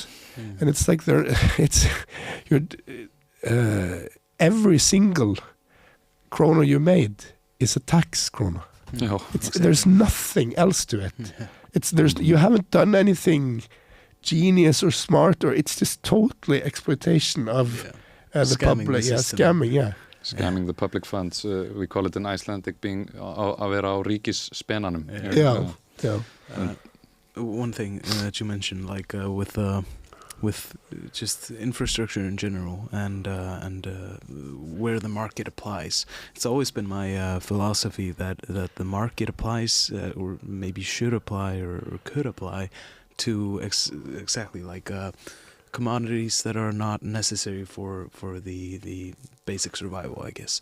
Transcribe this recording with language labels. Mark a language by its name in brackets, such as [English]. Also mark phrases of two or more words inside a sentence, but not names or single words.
[English] And it's like every single krona you made is a tax krona. There's nothing else to it. You haven't done anything genius or smart, or it's just totally exploitation of the public. Scamming the public funds. We call it in Icelandic being [Icelandic] að vera á ríkisspenanum. [English] One thing that you mentioned, like with just infrastructure in general and where the market applies. It's always been my philosophy that the market applies, or maybe should apply or could apply to exactly like commodities that are not necessary for the basic survival, I guess.